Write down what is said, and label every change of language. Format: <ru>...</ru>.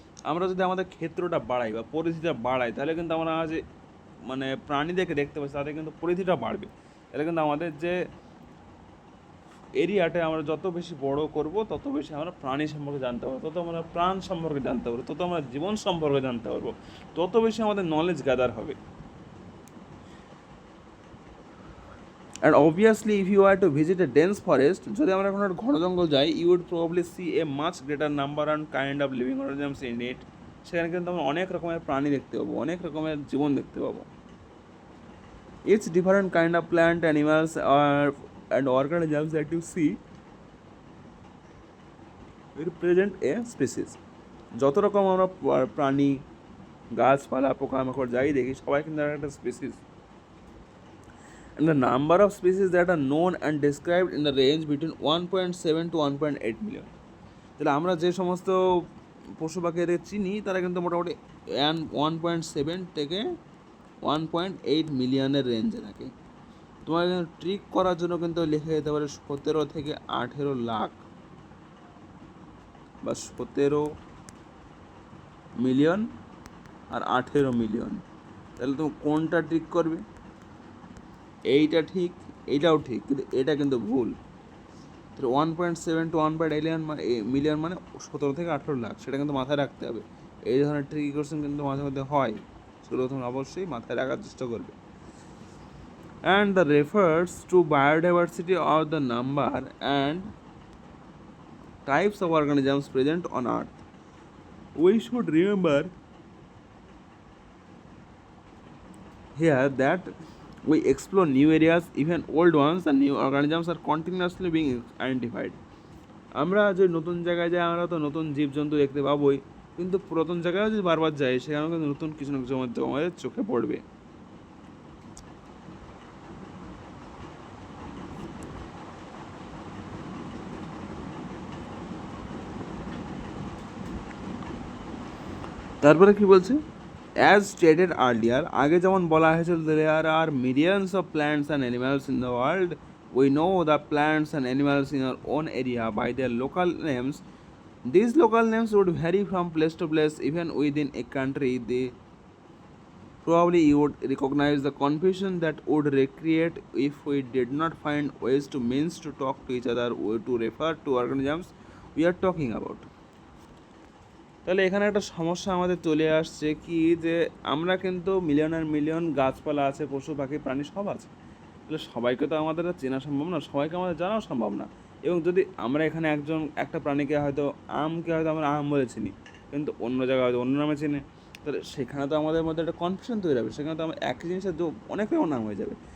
<bn>আমরা যদি আমাদের ক্ষেত্রটা বাড়াই বা পরিধিটা বাড়াই, তাহলে কিন্তু আমরা যে প্রাণীদেরকে দেখতে পাচ্ছি, তাদের কিন্তু পরিধিটা বাড়বে। এটা কিন্তু আমাদের যে এরিয়াটা আমরা যত বেশি বড় করব তত বেশি আমরা প্রাণী সম্পর্কে জানতে পারবো, তত আমরা প্রাণ সম্পর্কে জানতে পারবো, তত আমরা জীবন সম্পর্কে জানতে পারবো, তত বেশি আমাদের নলেজ গ্যাদার হবে।</bn> <en>And obviously if you were to visit a dense forest,</en> <bn>যদি আমরা কোনো একটা ঘন জঙ্গল যাই,</bn> <en>you would probably see a much greater number and kind of living organisms in it.</en> <bn>সেখানে কিন্তু আমরা অনেক রকমের প্রাণী দেখতে পাবো, অনেক রকমের জীবন দেখতে পাবো।</bn> <en>Each different kind of plant, animals and organisms that you see represent a species.</en> <bn>যত রকম আমরা প্রাণী, গাছপালা, পোকামাকড় যাই দেখি সবাই কিন্তু একটা species.</bn> <en>And the number of species that are known and described in the range between 1.7 to 1.8 million.</en> <bn>তাহলে আমরা যে সমস্ত পশু পাখিদের চিনি তারা কিন্তু মোটামুটি 1.7 থেকে 1.8 মিলিয়নের রেঞ্জে থাকে। তোমার ট্রিক করার জন্য কিন্তু লিখে যেতে পারে 17 থেকে 18 লাখ বা 17 মিলিয়ন আর 18 মিলিয়ন। তাহলে তুমি কোনটা ট্রিক করবে? এইটা ঠিক, এইটাও ঠিক, কিন্তু এটা কিন্তু ভুল। তাহলে 1.7 to 1.8 মিলিয়ন মানে 17 থেকে 18 লাখ, সেটা কিন্তু মাথায় রাখতে হবে। এই ধরনের ট্রিকি কোশ্চেন কিন্তু মাঝে মধ্যে হয়, সেগুলো তুমি অবশ্যই মাথায় রাখার চেষ্টা করবে।</bn> <en>And the refers to biodiversity of the number and types of organisms present on Earth. We should remember here that we explore new areas, even old ones, and new organisms are continuously being identified.</en> <bn>আমরা যে নতুন জায়গায় যাই আমরা তো নতুন জীবজন্তু দেখতে পাবোই, কিন্তু পুরাতন জায়গায় যদি বারবার যাই সেখানেও কিন্তু নতুন কিছু না কিছু মধ্যে আমাদের চোখে পড়বে। তারপরে কি বলছে?</bn> <en>As stated earlier,</en> <bn>আগে যেমন বলা হয়েছিল</bn> <en>there are millions of plants and animals in the world. We know the plants and animals in our own area by their local names. These local names would vary from place to place. Even within a country, they probably you would recognize the confusion that would recreate if we did not find ways to means to talk to each other or to refer to organisms we are talking about.</en> <bn>তাহলে এখানে একটা সমস্যা আমাদের চলে আসছে কি, যে আমরা কিন্তু মিলিয়নের মিলিয়ন গাছপালা আছে, পশু পাখি প্রাণী সব আছে, তাহলে সবাইকে তো আমাদের চেনা সম্ভব না, সবাইকে আমাদের জানাও সম্ভব না। এবং যদি আমরা এখানে একটা প্রাণীকে হয়তো আমকে হয়তো আমরা আম বলে চিনি, কিন্তু অন্য জায়গায় হয়তো অন্য নামে চিনি, তাহলে সেখানে তো আমাদের মধ্যে একটা কনফিউশন তৈরি হবে, সেখানে তো আমরা একই জিনিসের অনেক রকম নাম হয়ে যাবে।</bn>